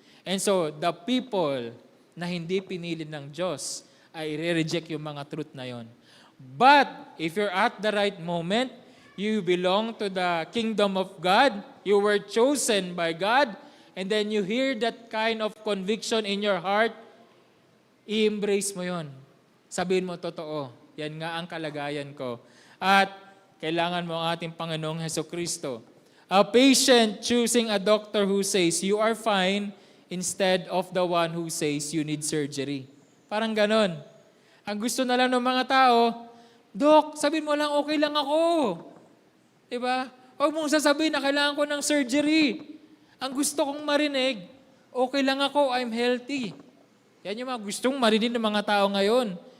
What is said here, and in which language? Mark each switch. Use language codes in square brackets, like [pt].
[en] And so, the people [tl] na hindi pinili ng Diyos ay i-reject yung mga truth na yon. [en] But, if you're at the right moment, you belong to the kingdom of God, you were chosen by God, and then you hear that kind of conviction in your heart, [tl] i-embrace mo yon. Sabihin mo, totoo, yan nga ang kalagayan ko. At kailangan mo ang ating Panginoong Hesukristo. [en] A patient choosing a doctor who says, you are fine, instead of the one who says, you need surgery. [tl] Parang ganon. Ang gusto na lang ng mga tao, Dok, sabihin mo lang, okay lang ako. Diba? Huwag mong sasabihin na kailangan ko ng surgery. Ang gusto kong marinig, okay lang ako, [en] I'm healthy. [tl] Yan yung mga gustong marinig ng mga tao ngayon.